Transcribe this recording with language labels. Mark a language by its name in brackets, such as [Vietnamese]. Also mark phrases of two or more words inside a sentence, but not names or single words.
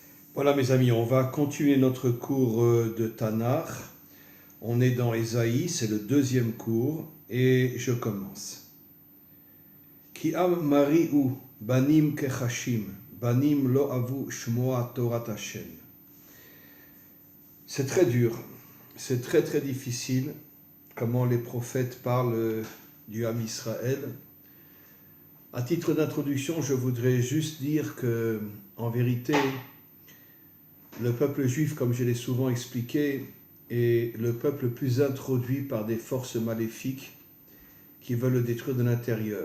[French] Voilà mes amis, on va continuer notre cours de Tanakh. On est dans Ésaïe, c'est le deuxième cours et je commence. [Hebrew] כי עם מרי הוא בנים כחשים, בנים לא אבו שמוע תורת השם. [French] C'est très dur, c'est très difficile comment les prophètes parlent du [Hebrew] עם ישראל. [French] À titre d'introduction, je voudrais juste dire que, en vérité, le peuple juif, comme je l'ai souvent expliqué, est le peuple le plus introduit par des forces maléfiques qui veulent le détruire de l'intérieur.